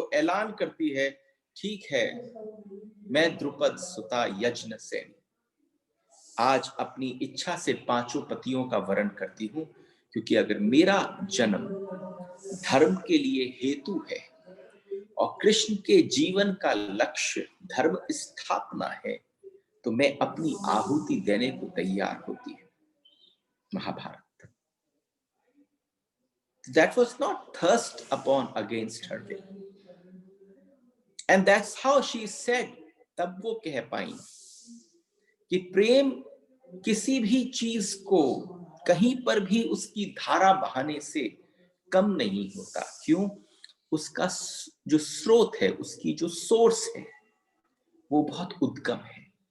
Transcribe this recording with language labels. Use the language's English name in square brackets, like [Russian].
[Hindi] वो ऐलान करती है, ठीक है, मैं द्रुपद सुता यज्ञ सेन आज अपनी इच्छा से 5 पतियों का वरण करती हूं, क्योंकि अगर मेरा जन्म धर्म के लिए हेतु है और कृष्ण के जीवन का लक्ष्य धर्म स्थापना है, तो मैं अपनी आहुति देने को तैयार होती है। Mahabharat. [English] That was not thirst upon against her will. And that's how she said, [Hindi] तब वो कह पाई कि प्रेम किसी भी चीज को कहीं पर भी उसकी धारा बहाने से कम नहीं होता। क्यों? उसका जो स्रोत है, उसकी जो सोर्स है, वो बहुत उद्गम है।